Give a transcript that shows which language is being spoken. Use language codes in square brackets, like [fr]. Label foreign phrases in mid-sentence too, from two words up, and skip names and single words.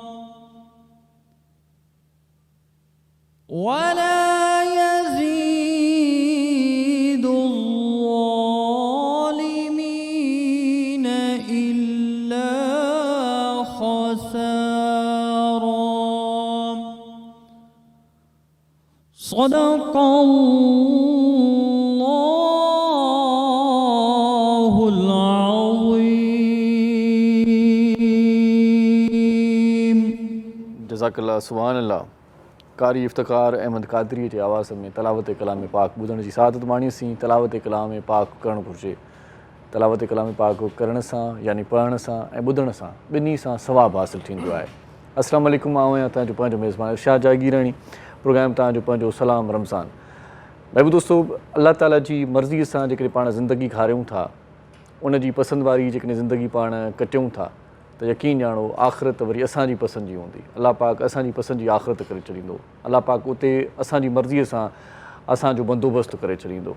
[ar] ولا يزيد الظالمين إلا خسارا. صدق الله العظيم. جزاک اللہ. سبحان اللہ. [sd] قاری افتخار احمد قادری جی آواز میں تلاوت کلام پاک ॿुधण जी सआदत माणीसीं. तलावत कलाम पाक करणु घुरिजे. तलावत कलाम पाक करण सां यानी पढ़ण सां ऐं ॿुधण सां ॿिन्ही सां सवाबु हासिलु थींदो आहे. अस्सलामु अलैकुम. आऊं आहियां तव्हांजो पंहिंजो मेज़बान इरशाद जागीरानी. प्रोग्राम तव्हांजो पंहिंजो सलाम रमज़ान. महबूब दोस्तो, अल्लाह ताला जी मर्ज़ीअ सां जेकॾहिं पाण ज़िंदगी खारियूं था, उन जी पसंदि वारी जेकॾहिं ज़िंदगी पाण कटियूं था, त यकीन ॼाणो आख़िरत वरी असांजी पसंदि जी हूंदी. अलाह पाक असांजी पसंदि जी आख़िरत करे छॾींदो. अलाह पाक उते असांजी मर्ज़ीअ सां असांजो बंदोबस्तु करे छॾींदो.